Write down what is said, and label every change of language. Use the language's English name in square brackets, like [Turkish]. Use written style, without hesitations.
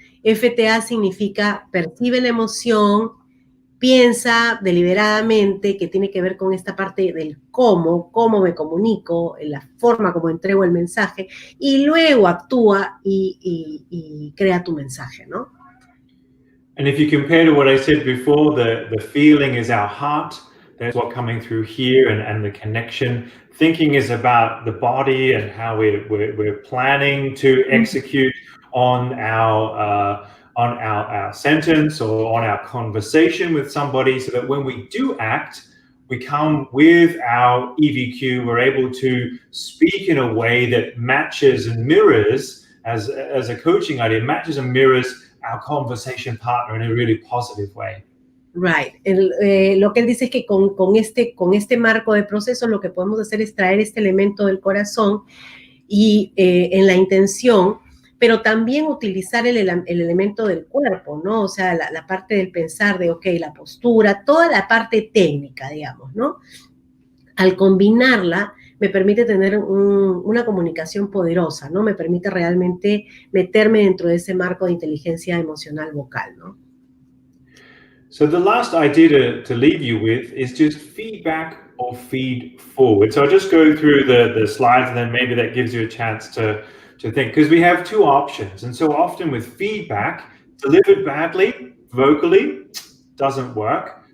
[Spanish] FTA significa percibe la emoción, piensa deliberadamente, que tiene que ver con esta parte del cómo me comunico, la forma como entrego el mensaje, y luego actúa y crea tu mensaje, ¿no? [English] And if you compare to what I said before, the feeling is our heart. That's what's coming through here and the connection. Thinking is about the body and how we're planning to execute on our sentence or on our conversation with somebody, so that when we do act, we come with our EVQ. We're able to speak in a way that matches and mirrors, as a coaching idea, matches and mirrors our conversation partner in a really positive way. Right. [Spanish] Lo que él dice es que con este marco de proceso lo que podemos hacer es traer este elemento del corazón y en la intención, pero también utilizar el elemento del cuerpo, ¿no? O sea, la parte del pensar de, ok, la postura, toda la parte técnica, digamos, ¿no? Al combinarla, me permite tener una comunicación poderosa, ¿no? Me permite realmente meterme dentro de ese marco de inteligencia emocional vocal, ¿no? [English] So the last idea to leave you with is just feedback or feed forward. So I'll just go through the slides and then maybe that gives you a chance to think, because we have 2 options. And so often with feedback, delivered badly, vocally, doesn't work.